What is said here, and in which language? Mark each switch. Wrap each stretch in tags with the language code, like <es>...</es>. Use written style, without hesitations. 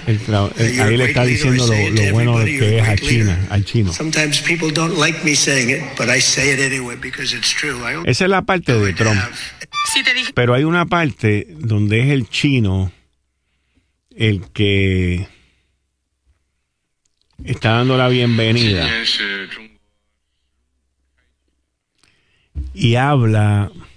<es>Ahí le está diciendo lo bueno que es a China, al chino.</es> <en>Sometimes people don't like me saying it, but I say it anyway because it's true.</en> <es>Esa es la parte de Trump. Pero hay una parte donde es el chino el que está dando la bienvenida. Y habla...</es>